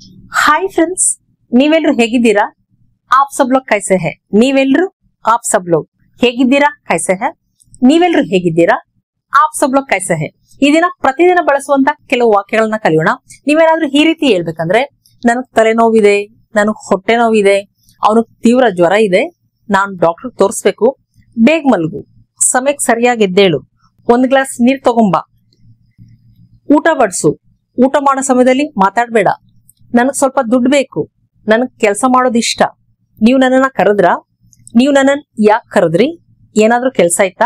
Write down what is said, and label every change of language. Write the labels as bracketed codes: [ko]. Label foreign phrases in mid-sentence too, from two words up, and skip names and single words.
[en] Hi friends, [kn] ನೀವೆಲ್ಲರೂ ಹೇಗಿದ್ದೀರಾ? [hi] आप सब लोग कैसे हैं? ನೀವೆಲ್ಲರೂ आप सब लोग ಹೇಗಿದ್ದೀರಾ? कैसे हैं? [kn] ನೀವೆಲ್ಲರೂ ಹೇಗಿದ್ದೀರಾ? [hi] आप सब लोग कैसे हैं? [kn] ಈ ದಿನ ಪ್ರತಿದಿನ ಬಳಸುವಂತ ಕೆಲವು ವಾಕ್ಯಗಳನ್ನ ಕಲಿಯೋಣ. ನೀವೇನಾದ್ರೂ ಈ ರೀತಿ ಹೇಳ್ಬೇಕಂದ್ರೆ, ನನಗೆ ತಲೆನೋವಿದೆ, ನನಗೆ ಹೊಟ್ಟೆ ನೋವಿದೆ, ಅವನಿಗೆ ತೀವ್ರ ಜ್ವರ ಇದೆ, ನಾನು ಡಾಕ್ಟರ್ ತೋರಿಸ್ಬೇಕು, ಬೇಗ ಮಲಗು, ಸಮಯಕ್ಕೆ ಸರಿಯಾಗಿ ಎದ್ದೇಳು, ಒಂದ್ ಗ್ಲಾಸ್ ನೀರ್ ತಗೊಂಬಾ, ಊಟ ಬಡಿಸು, ಊಟ ಮಾಡೋ ಸಮಯದಲ್ಲಿ ಮಾತಾಡ್ಬೇಡ, ನನಗ್ ಸ್ವಲ್ಪ ದುಡ್ಡು ಬೇಕು, ನನಗ್ ಕೆಲಸ ಮಾಡೋದು ಇಷ್ಟ, ನೀವು ನನ್ನನ್ನ ಕರೆದ್ರ, ನೀವು ನನ್ನನ್ ಯಾಕೆ ಕರೆದ್ರಿ, ಏನಾದ್ರೂ ಕೆಲಸ ಇತ್ತಾ?